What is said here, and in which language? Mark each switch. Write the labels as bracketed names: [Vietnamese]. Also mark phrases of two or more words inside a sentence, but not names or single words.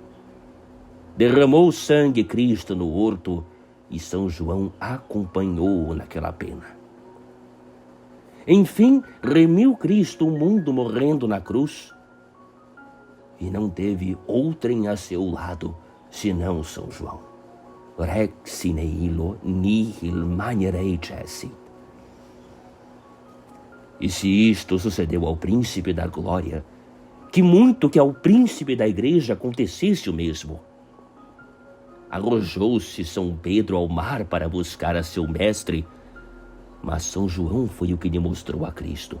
[Portuguese] Derramou sangue Cristo no horto e São João acompanhou-o naquela pena. Enfim, remiu Cristo o mundo morrendo na cruz. E não teve outrem a seu lado, senão São João. [Latin] Rex sine illo nihil manerei cessit. [Portuguese] E se isto sucedeu ao príncipe da glória, que muito que ao príncipe da igreja acontecesse o mesmo. Arrojou-se São Pedro ao mar para buscar a seu mestre, mas São João foi o que lhe mostrou a Cristo.